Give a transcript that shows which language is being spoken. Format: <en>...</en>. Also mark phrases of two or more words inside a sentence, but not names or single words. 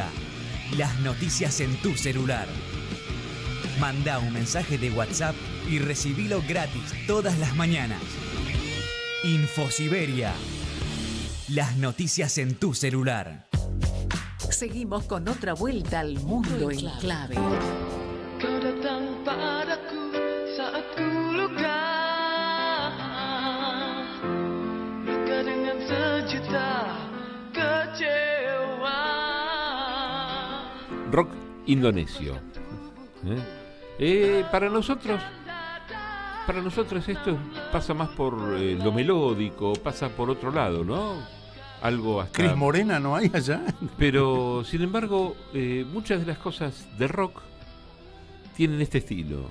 <es>Las noticias en tu celular. Manda un mensaje de WhatsApp y recibilo gratis todas las mañanas. Infosiberia. Las noticias en tu celular. Seguimos con otra vuelta al Mundo en Clave.</es> <id>Kau datang padaku saat ku luka, luka dengan sejuta kecewa.</id> <es>Rock indonesio. Para nosotros esto pasa más por lo melódico, pasa por otro lado, ¿no? Algo hasta... Cris Morena no hay allá. Pero, sin embargo, muchas de las cosas de rock tienen este estilo.</es>